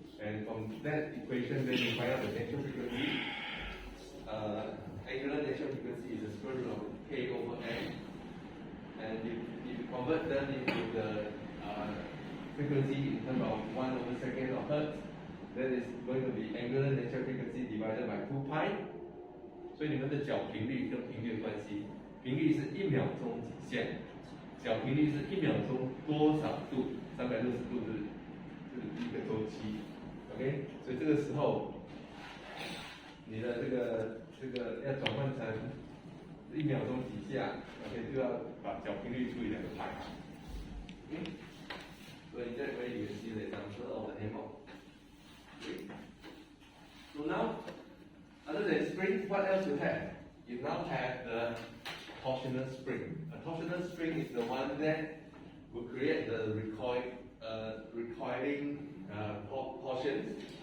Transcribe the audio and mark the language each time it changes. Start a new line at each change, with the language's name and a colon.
English: And from that equation, then you find out the natural frequency. Angular natural frequency is the square root of k over n. And if you convert them into the frequency in terms of 1 over second or hertz, then it's going to be angular natural frequency divided by 2 pi.
Chinese: 所以你们的角频率跟频率的关系，频率是1秒钟几线，角频率是1秒钟多少度，360度是一个周期。 OK， 所以这个时候你的这个要转换成1秒钟几下 ，OK， 就要把角频率除以2个派。
English: OK，
Chinese: 所以这可以
English: see the example of the hammer. Okay. So now, other than spring, what else you have? You now have the torsional spring. A torsional spring is the one that will create the recoiling portions.